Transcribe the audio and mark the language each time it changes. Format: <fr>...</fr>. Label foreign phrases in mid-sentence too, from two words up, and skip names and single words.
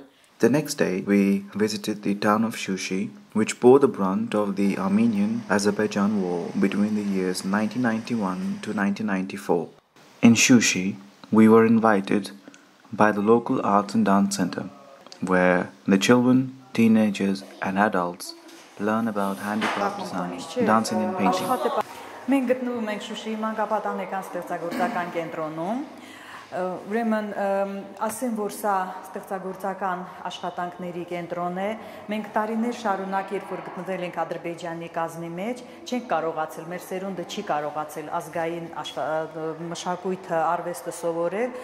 <en>The next day, we visited the town of Shushi, which bore the brunt of the Armenian-Azerbaijan war between the years 1991 to 1994. In Shushi, we were invited by the local arts and dance center, where the children, teenagers, and adults learn about handicraft design, dancing and painting.</en> <hy>Մենք գտնվում ենք Շուշիի մանկապատանեկան ստեղծագործական կենտրոնում, ուրեմն ասեմ, որ սա ստեղծագործական աշխատանքների կենտրոն է, մենք տարիներ շարունակ, երբ որ գտնվել ենք Ադրբեջանի կազմի մեջ, չենք կարողացել, մեր սերունդը չի կարողացել ազգային մշակույթը, արվեստը սովորել</hy>